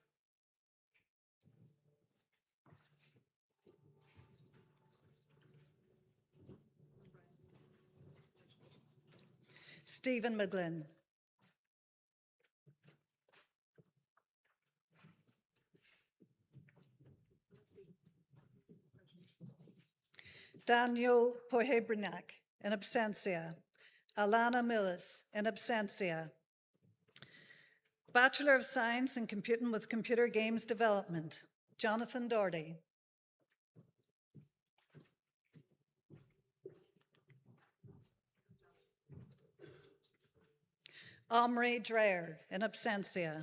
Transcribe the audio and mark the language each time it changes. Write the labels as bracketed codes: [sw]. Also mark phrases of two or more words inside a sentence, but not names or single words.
[en] Stephen McGlynn. Daniel Pohebrnak, in absentia. Alana Millis, in absentia. Bachelor of Science in Computing with Computer Games Development, Jonathan Doherty. Omri Dreyer, in absentia.